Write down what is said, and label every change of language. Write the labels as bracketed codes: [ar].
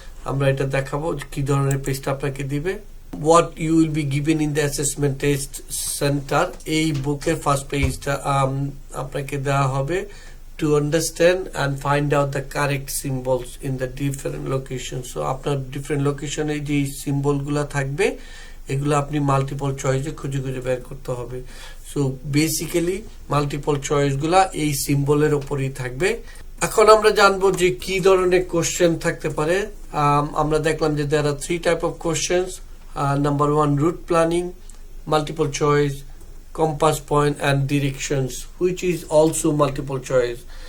[bn] আমরা এটা দেখাবো কি ধরনের পেজটা আপনাকে দিবে। [en] What you will be given in the assessment test center, [bn] এই বুকের ফার্স্ট পেজটা আপনাকে দেওয়া হবে [en] to understand and find out the correct symbols in the different locations. [bn] So আপনার ডিফারেন্ট লোকেশনে যে সিম্বল গুলা থাকবে, এগুলো আপনি মাল্টিপল চয়েসে খুঁজে খুঁজে বের করতে হবে। সো বেসিক্যালি মাল্টিপল চয়েস গুলা এই সিম্বলের উপরই থাকবে। এখন আমরা জানবো যে কি ধরনের কোশ্চেন থাকতে পারে। আমরা দেখলাম যে [en] there are 3 type of questions. Number 1, route planning, multiple choice, compass point and directions, which is also multiple choice.